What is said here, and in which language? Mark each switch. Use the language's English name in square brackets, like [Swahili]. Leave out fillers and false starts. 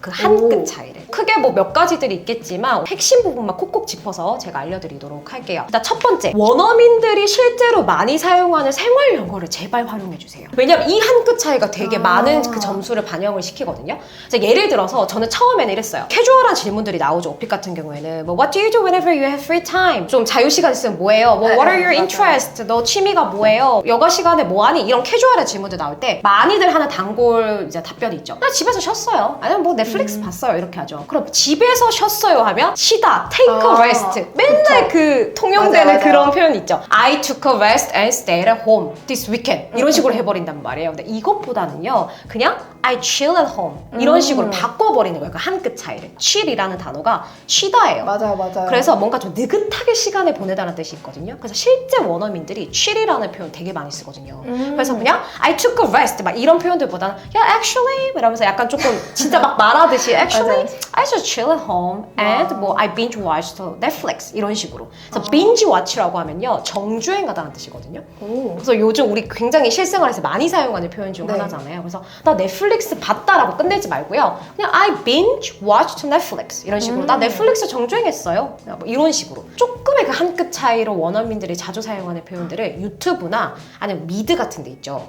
[Korean] 그 한 끗 차이를. 크게 뭐 몇 가지들이 있겠지만 핵심 부분만 콕콕 짚어서 제가 알려드리도록 할게요. 일단 첫 번째, 원어민들이 실제로 많이 사용하는 생활 영어를 제발 활용해주세요. 왜냐면 이 한 끗 차이가 되게 많은 그 점수를 반영을 시키거든요. 그래서 예를 들어서 저는 처음에는 이랬어요. 캐주얼한 질문들이 나오죠. 오픽 같은 경우에는 뭐 [English] What do you do whenever you have free time? [Korean] 좀 자유시간 있으면 뭐해요? [English] 뭐 What are your interests? [Korean] 너 취미가 뭐예요? 여가 시간에 뭐하니? 이런 캐주얼한 질문들 나올 때 많이들 하는 단골 이제 답변이 있죠. 나 집에서 쉬었어요. 아니면 뭐 넷플릭스 봤어요. 이렇게 하죠. 그럼 집에서 쉬었어요 하면 쉬다, [English] take a rest. [Korean] 맨날 그 통용되는 맞아요. 그런 표현 있죠. [English] I took a rest and stayed at home this weekend. [Korean] 이런 식으로 해버린단 말이에요. 근데 이것보다는요, 그냥 [English] I chill at home [Korean] 이런 식으로 바꿔버리는 거예요. 그 한 끗 차이를. chill이라는 단어가 쉬다예요. 맞아요. 그래서 뭔가 좀 느긋하게 시간을 보내다는 뜻이 있거든요. 그래서 실제 원어민들이 chill이라는 표현 되게 많이 쓰거든요. 그래서 그냥 [English] I took a rest [Korean] 막 이런 표현들보다는 [English] yeah, actually [Korean] 이러면서 약간 조금 진짜 막 말하듯이 [English] actually I just chill at home and [Korean] 뭐 [English] I binge watched Netflix [Korean] 이런 식으로. 그래서 binge watch라고 하면요, 정주행하다는 뜻이거든요. 그래서 요즘 우리 굉장히 실생활에서 많이 사용하는 표현 중 하나잖아요. 그래서 나 넷플릭스 봤다라고 끝내지 말고요. 그냥 [English] I binge watched Netflix [Korean] 이런 식으로 나 넷플릭스 정주행했어요. 뭐 이런 식으로 조금의 그 한 끗 차이로 원어민들이 자주 사용하는 표현들을 유튜브나 아니면 미드 같은 데 있죠.